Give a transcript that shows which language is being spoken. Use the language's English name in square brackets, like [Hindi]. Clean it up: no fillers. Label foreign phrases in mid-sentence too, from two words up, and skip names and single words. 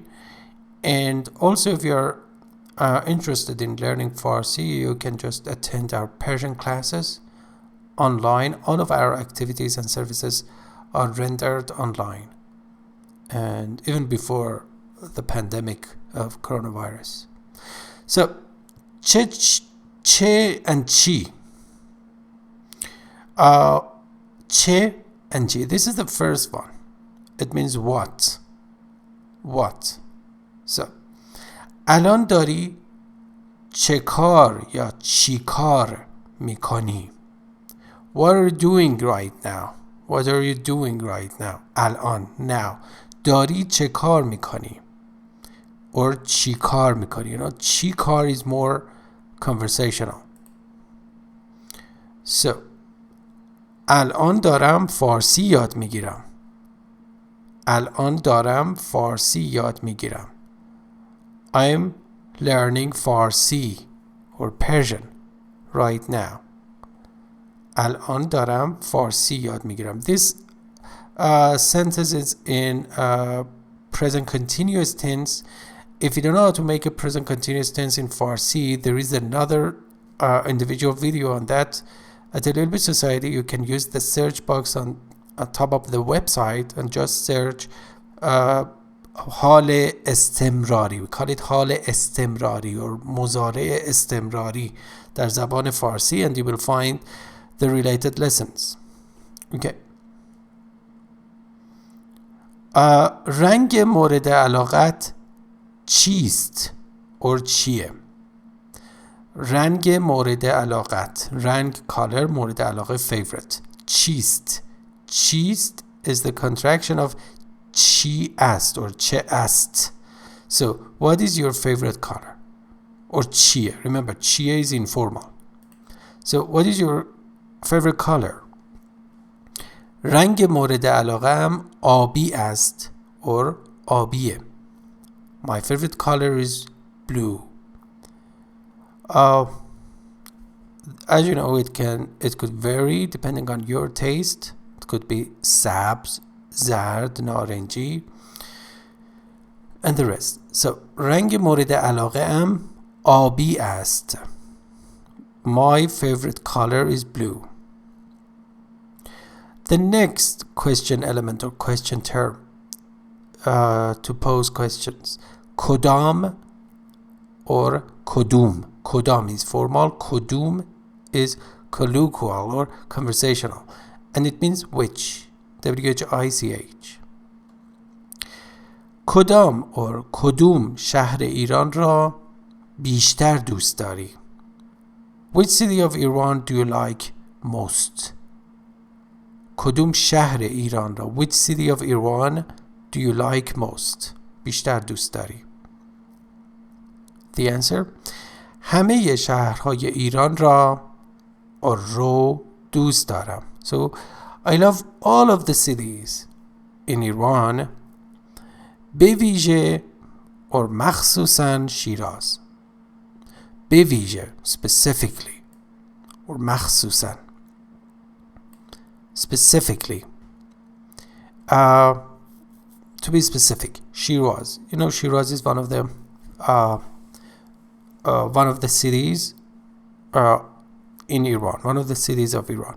[English] And also, if you're interested in learning Farsi, you can just attend our Persian classes online. All of our activities and services are rendered online, and even before the pandemic of coronavirus. So, [Persian] چه and چی. چه and چی. [English] This is the first one. It means what. What. So, [Persian] الان داری چه کار یا چی کار میکنی. [English] What are you doing right now? What are you doing right now? [Persian] الان, now. داری چه کار میکنی. Or چی کار میکنی. [English] You know, [Persian] چی کار [English] is more conversational. So, [Persian] الان دارم فارسی یاد میگیرم. الان دارم فارسی یاد میگیرم. [English] I'm learning Farsi or Persian right now. [Persian] الان دارم فارسی یاد میگیرم. [English] This sentence is in present continuous tense. If you don't know how to make a present continuous tense in Farsi, there is another individual video on that. At a little bit society, you can use the search box on top of the website and just search [Persian] حال استمراری. [English] We call it [Persian] حال استمراری or مضارع استمراری در زبان فارسی, [English] and you will find the related lessons. Okay. [Persian] رنگ مورد علاقت چیست or چیه. رنگ مورد علاقت, رنگ, color, مورد علاقه, favorite. چیست. چیست [English] is the contraction of [Persian] چی است or چه است. [English] So what is your favorite color or چیه. Remember, چیه is informal. So what is your favorite color. [Persian] رنگ مورد علاقه‌ام آبی است or آبیه. [English] My favorite color is blue. As you know, it could vary depending on your taste. It could be [Persian] سبز, زرد، نارنجی [English] and the rest. [Persian] So رنگ مورد علاقه ام آبی است. [English] My favorite color is blue. The next question element or question term to pose questions. [Persian] کدام or کدوم. [English] کدام is formal. کدوم is colloquial or conversational. And it means which. W-H-I-C-H. [Persian] کدام or کدوم شهر ایران را بیشتر دوست داری؟ [English] Which city of Iran do you like most? [Persian] کدوم شهر ایران را [English] Which city of Iran do you like most? [Persian] بیشتر دوست داری. [English] The answer [Persian] همه شهرهای ایران را رو دوست دارم. [English] So I love all of the cities in Iran [Persian] به ویژه [English] or مخصوصاً شیراز. [Persian] به ویژه [English] specifically or مخصوصاً specifically to be specific, Shiraz. You know, Shiraz is one of the cities in Iran, one of the cities of Iran.